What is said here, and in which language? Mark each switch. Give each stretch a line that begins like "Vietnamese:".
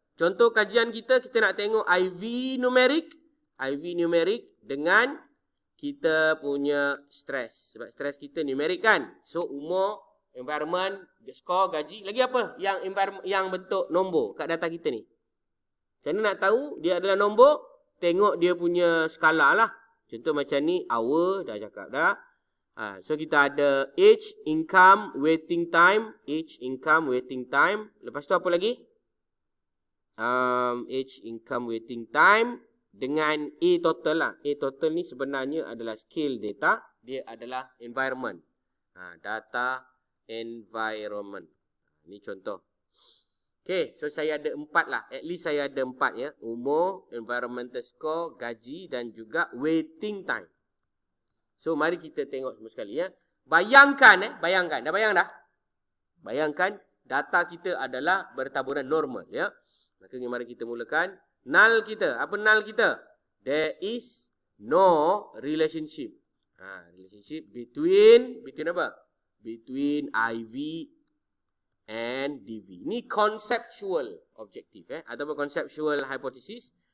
Malay: Contoh kajian kita nak tengok IV numeric dengan kita punya stres. Sebab stres kita numerik kan. So umur, environment, skor, gaji. Lagi apa yang bentuk nombor kat data kita ni? Macam mana nak tahu dia adalah nombor? Tengok dia punya skala lah. Contoh macam ni, hour, dah cakap dah. So kita ada
English: age, income, waiting time. Age, income, waiting time.
Malay: Lepas tu apa lagi?
English: Age, income, waiting time.
Malay: Dengan A total lah. A total ni sebenarnya adalah scale data. Dia adalah environment. Data environment. Ini contoh. Okay, so saya ada 4 lah. At least saya ada 4 ya. Umur, environmental score, gaji dan juga waiting time. So mari kita tengok semua sekali ya. Bayangkan. Dah bayang dah? Bayangkan data kita adalah bertaburan normal ya. Maka mari kita mulakan. Null kita. Apa null kita?
English: There is no relationship. Relationship between
Malay: apa?
English: Between IV and DV.
Malay: Ini conceptual objective ataupun conceptual hypothesis.